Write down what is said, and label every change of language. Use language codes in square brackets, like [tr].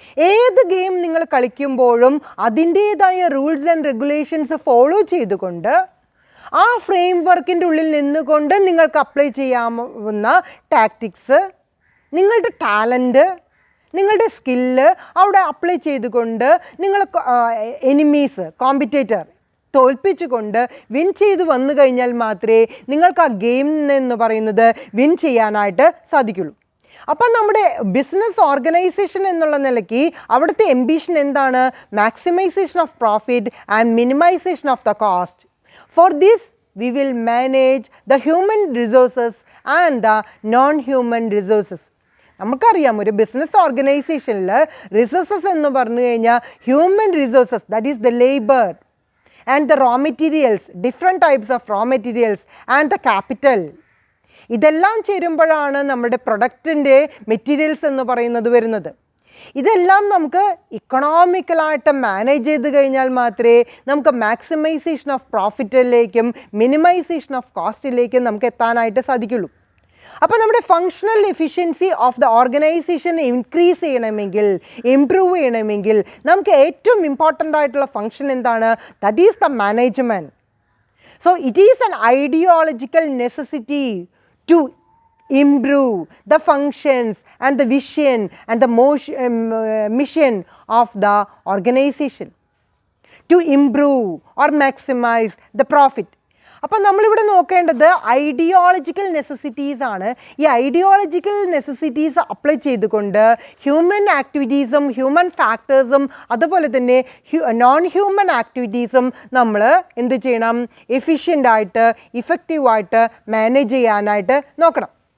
[ml] ഏത് ഗെയിം നിങ്ങൾ കളിക്കുമ്പോഴും അതിൻ്റേതായ റൂൾസ് ആൻഡ് റെഗുലേഷൻസ് ഫോളോ ചെയ്തുകൊണ്ട് ആ ഫ്രെയിം വർക്കിൻ്റെ ഉള്ളിൽ നിന്നുകൊണ്ട് നിങ്ങൾക്ക് അപ്ലൈ ചെയ്യാവുന്ന ടാക്ടിക്സ്, നിങ്ങളുടെ ടാലൻറ്റ്, നിങ്ങളുടെ സ്കില്ല് അവിടെ അപ്ലൈ ചെയ്തുകൊണ്ട് നിങ്ങൾ എനിമീസ്, കോമ്പറ്റേറ്റർ തോൽപ്പിച്ചുകൊണ്ട് വിൻ ചെയ്ത് വന്നു കഴിഞ്ഞാൽ മാത്രമേ നിങ്ങൾക്ക് ആ ഗെയിം എന്ന് പറയുന്നത് വിൻ ചെയ്യാനായിട്ട് സാധിക്കുള്ളൂ. അപ്പം നമ്മുടെ ബിസിനസ് ഓർഗനൈസേഷൻ എന്നുള്ള നിലയ്ക്ക് അവിടുത്തെ എംബിഷൻ എന്താണ്? [en] Maximisation of profit and minimisation of the cost. For this, we will manage the human resources and the non-human resources. [ml] നമുക്കറിയാം ഒരു ബിസിനസ് ഓർഗനൈസേഷനിൽ റിസോഴ്സസ് എന്ന് പറഞ്ഞു കഴിഞ്ഞാൽ [en] Human resources, that is the labour and the raw materials, different types of raw materials and the capital. [ml] ഇതെല്ലാം ചേരുമ്പോഴാണ് നമ്മുടെ പ്രൊഡക്റ്റിൻ്റെ materials എന്ന് പറയുന്നത് വരുന്നത്. ഇതെല്ലാം നമുക്ക് ഇക്കണോമിക്കലായിട്ട് മാനേജ് ചെയ്ത് കഴിഞ്ഞാൽ മാത്രമേ നമുക്ക് മാക്സിമൈസേഷൻ ഓഫ് പ്രോഫിറ്റിലേക്കും മിനിമൈസേഷൻ ഓഫ് കോസ്റ്റിലേക്കും നമുക്ക് എത്താനായിട്ട് സാധിക്കുള്ളൂ. അപ്പോൾ നമ്മുടെ [en] functional efficiency of the organisation [ml] increase ചെയ്യണമെങ്കിൽ, ഇംപ്രൂവ് ചെയ്യണമെങ്കിൽ നമുക്ക് ഏറ്റവും ഇമ്പോർട്ടൻ്റ് ആയിട്ടുള്ള ഫങ്ഷൻ എന്താണ്? [en] That is the management. So it is an ideological necessity to improve the functions and the vision and the mission of the organization, to improve or maximize the profit. [ml] അപ്പം നമ്മളിവിടെ നോക്കേണ്ടത് ideological necessities ആണ്. ഈ ideological necessities apply ചെയ്തുകൊണ്ട് human ആക്ടിവിറ്റീസും human ഫാക്ടേഴ്സും അതുപോലെ തന്നെ non human ആക്ടിവിറ്റീസും നമ്മൾ എന്ത് ചെയ്യണം? എഫിഷ്യൻ്റായിട്ട് ഇഫക്റ്റീവായിട്ട് മാനേജ് ചെയ്യാനായിട്ട് നോക്കണം.